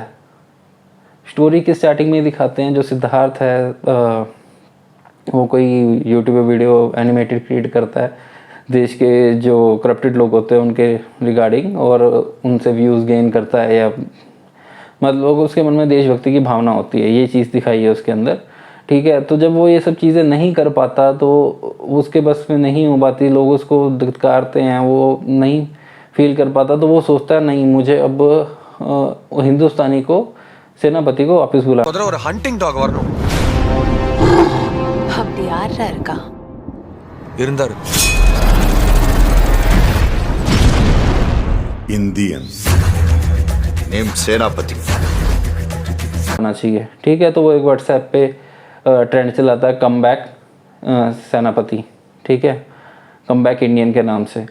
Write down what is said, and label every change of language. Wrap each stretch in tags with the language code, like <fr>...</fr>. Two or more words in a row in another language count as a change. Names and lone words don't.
<hi>स्टोरी के स्टार्टिंग में दिखाते हैं जो सिद्धार्थ है, वो कोई यूट्यूब पे</hi> <en>video animated create</en> <hi>करता है देश के जो करप्टेड लोग होते हैं उनके रिगार्डिंग, और उनसे</hi> <en>views gain</en> <hi>करता है, या मतलब उसके मन में देशभक्ति की भावना होती है, ये चीज़ दिखाई है उसके अंदर। ठीक है, तो जब वो ये सब चीज़ें नहीं कर पाता तो उसके बस में नहीं हो पाती, लोग उसको धिक्कारते हैं, वो नहीं फील कर पाता, तो वो सोचता है नहीं मुझे अब हिंदुस्तानी को, सेनापति को वापस बुला।</hi> <ta>ஒரு</ta> <en>hunting dog</en> <ta>வரணும். அப்படி யாரா இருக்கா? இருந்தாரு.</ta> <en>Indian name Senapati</en> <hi>होना चाहिए। ठीक है, तो वो एक व्हाट्सएप पे ट्रेंड चलाता है,</hi> <en>come back Senapati,</en> <hi>ठीक है,</hi> <en>come back Indian</en> <hi>के नाम से।</hi>